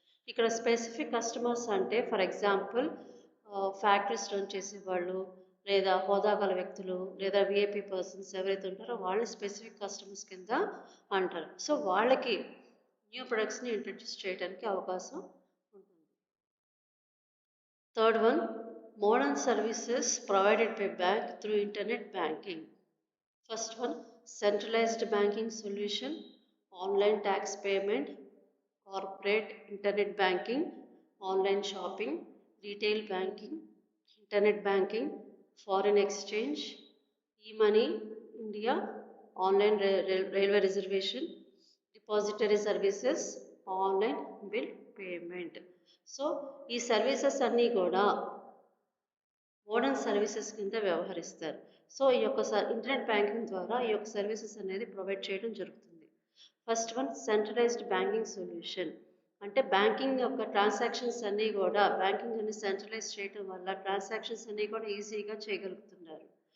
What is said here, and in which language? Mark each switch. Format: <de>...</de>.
<te>ఇక్కడ specific customers అంటే</te> <en>for example</en> <te>factories run చేసేవాళ్ళు, లేదా హోదా గల వ్యక్తులు, లేదా విఐపి పర్సన్స్ ఎవరైతే ఉంటారో వాళ్ళు స్పెసిఫిక్ కస్టమర్స్ కింద అంటారు. సో వాళ్ళకి న్యూ ప్రొడక్ట్స్ని ఇంట్రడ్యూస్ చేయడానికి అవకాశం ఉంటుంది.</te> <en>Third one modern services provided by bank through internet banking. First one centralized banking solution, online tax payment, corporate internet banking, online shopping, retail banking, internet banking, foreign exchange, e-money, India, online railway reservation, depository services, online bill payment.</en> <te>So ఈ services అన్నీ కూడా modern services కింద వ్యవహరిస్తారు. So ఈ యొక్క internet banking ద్వారా ఈ యొక్క సర్వీసెస్ అనేది ప్రొవైడ్ చేయడం జరుగుతుంది.</te> <en>first one centralised banking solution,</en> <te>అంటే బ్యాంకింగ్ యొక్క ట్రాన్సాక్షన్స్ అన్నీ కూడా బ్యాంకింగ్ అన్ని సెంట్రలైజ్ చేయడం వల్ల ట్రాన్సాక్షన్స్ అన్నీ కూడా ఈజీగా చేయగలుగుతున్నారు.</te>